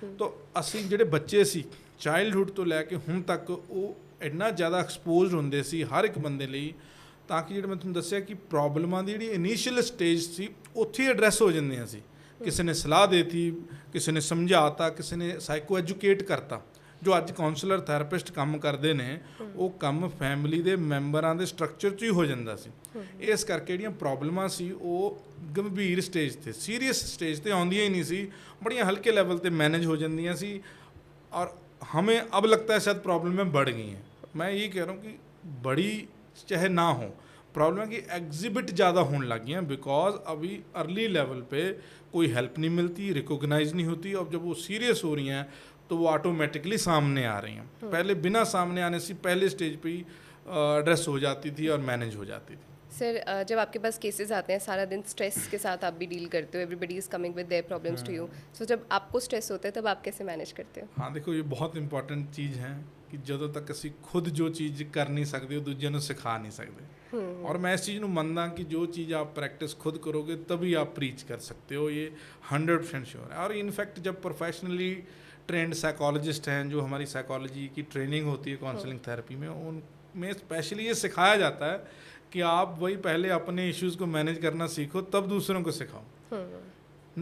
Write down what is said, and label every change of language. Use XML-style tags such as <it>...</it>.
<pa>ਤਾਂ ਅਸੀਂ ਜਿਹੜੇ ਬੱਚੇ ਸੀ ਚਾਈਲਡਹੁੱਡ ਤੋਂ ਲੈ ਕੇ ਹੁਣ ਤੱਕ ਉਹ ਇੰਨਾ ਜ਼ਿਆਦਾ ਐਕਸਪੋਜ਼ਡ ਹੁੰਦੇ ਸੀ ਹਰ ਇੱਕ ਬੰਦੇ ਲਈ, ਤਾਂ ਕਿ ਜਿਹੜਾ ਮੈਂ ਤੁਹਾਨੂੰ ਦੱਸਿਆ ਕਿ ਪ੍ਰੋਬਲਮਾਂ ਦੀ ਜਿਹੜੀ ਇਨੀਸ਼ੀਅਲ ਸਟੇਜ ਸੀ ਉੱਥੇ ਹੀ ਐਡਰੈਸ ਹੋ ਜਾਂਦੀਆਂ ਸੀ। ਕਿਸੇ ਨੇ ਸਲਾਹ ਦੇਤੀ, ਕਿਸੇ ਨੇ ਸਮਝਾਤਾ, ਕਿਸੇ ਨੇ ਸਾਈਕੋ ਐਜੂਕੇਟ ਕਰਤਾ, ਜੋ ਅੱਜ ਕਾਉਂਸਲਰ ਥੈਰੇਪਿਸਟ ਕੰਮ ਕਰਦੇ ਨੇ ਉਹ ਕੰਮ ਫੈਮਿਲੀ ਦੇ ਮੈਂਬਰਾਂ ਦੇ ਸਟਰਕਚਰ 'ਚ ਹੀ ਹੋ ਜਾਂਦਾ ਸੀ। ਇਸ ਕਰਕੇ ਜਿਹੜੀਆਂ ਪ੍ਰੋਬਲਮਾਂ ਸੀ ਉਹ ਗੰਭੀਰ ਸਟੇਜ ਤੇ, ਸੀਰੀਅਸ ਸਟੇਜ ਤੇ ਆਉਂਦੀਆਂ ਹੀ ਨਹੀਂ ਸੀ, ਬੜੀਆਂ ਹਲਕੇ ਲੈਵਲ ਤੇ ਮੈनेज हो ਜਾਂਦੀਆਂ ਸੀ।</pa> <hi>और हमें अब लगता है शायद प्रॉब्लमें बढ़ गई हैं। मैं ये कह रहा हूँ कि बड़ी चाहे ना हो, प्रॉब्लम है कि एग्जिबिट ज़्यादा होने लग गई हैं, बिकॉज अभी अर्ली लेवल पे कोई हेल्प नहीं मिलती, रिकॉग्नाइज नहीं होती, और जब वो सीरियस हो रही हैं तो वो ऑटोमेटिकली सामने आ रही हैं। पहले बिना सामने आने से पहले स्टेज पे ही एड्रेस हो जाती थी और मैनेज हो जाती थी। सर जब आपके पास केसेस आते हैं, सारा दिन स्ट्रेस के साथ आप भी डील करते हो,</hi> <en>everybody is coming with their problems to you,</en> <hi>सो जब आपको स्ट्रेस होता है तब आप कैसे मैनेज करते हो? हाँ देखो, ये बहुत इंपॉर्टेंट चीज़ है कि</hi> <pa>ਜਦੋਂ ਤੱਕ ਅਸੀਂ ਖੁਦ ਜੋ ਚੀਜ਼ ਕਰ ਨਹੀਂ ਸਕਦੇ ਉਹ ਦੂਜਿਆਂ ਨੂੰ ਸਿਖਾ</pa> <hi>नहीं सकते। और मैं इस चीज़</hi> <pa>ਨੂੰ ਮੰਨਦਾ</pa> <hi>कि जो चीज़ आप प्रैक्टिस खुद करोगे तभी आप प्रीच कर सकते हो, ये 100% श्योर है। और इनफैक्ट जब प्रोफेशनली ट्रेंड साइकोलॉजिस्ट हैं, जो हमारी साइकोलॉजी की ट्रेनिंग होती है काउंसलिंग थेरेपी में, उनमें स्पेशली ये सिखाया जाता है कि आप वही पहले अपने इश्यूज़ को मैनेज करना सीखो, तब दूसरों को सिखाओ।</hi>